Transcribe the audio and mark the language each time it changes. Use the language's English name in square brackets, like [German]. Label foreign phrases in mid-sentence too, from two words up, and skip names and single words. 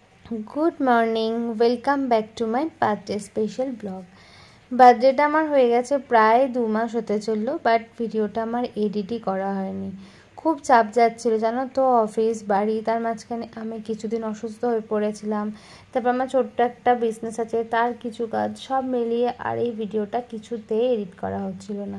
[English] good morning welcome back to my birthday special vlog. [Bangla] बार्थडेटा আমার হয়ে গেছে প্রায় 2 মাস হতে চললো, বাট ভিডিওটা আমার এডিটই করা হয়নি। খুব চাপ যাচ্ছিল জানো তো, অফিস বাড়ি, তার মাঝখানে আমি কিছুদিন অসুস্থ হয়ে পড়েছিলাম। তারপর আমার ছোট্ট একটা বিজনেস আছে, তার কিছু কাজ সব মিলিয়ে আর এই ভিডিওটা কিছুতেই এডিট করা হচ্ছিল না।